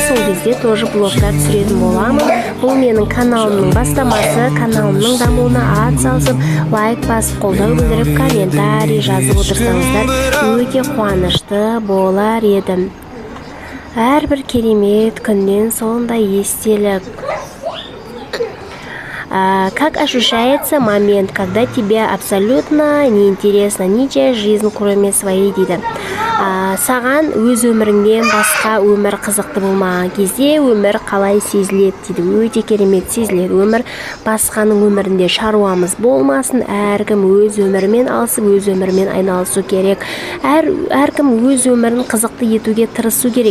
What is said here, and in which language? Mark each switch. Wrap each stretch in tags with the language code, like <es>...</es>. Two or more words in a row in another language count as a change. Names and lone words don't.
<kk>Сол кезде тоже блогтар түсіретін боламын. Бұл менің каналымның бастамасы. Каналымның дамуына ат салысып, лайк басып, қолдау білдіріп, комментарий жазып отырсаңыздар өте қуанышты болар едім. Әрбір керемет күннен сондай естелік.</kk> <ru>Как ощущается момент, когда тебе абсолютно неинтересна ничья жизнь, кроме своей,</ru> <kk>дейді. саған өз өміріңнен басқа өмір қызықты болмаған кезде өмір қалай сезіледі дейді. Өте керемет сезіледі өмір. Басқаның өмірінде шаруамыз болмасын, әркім өз өмірімен алысып, өз өмірімен айналысу керек. Әркім өз өмірін қызықты етуге тырысу керек.</kk>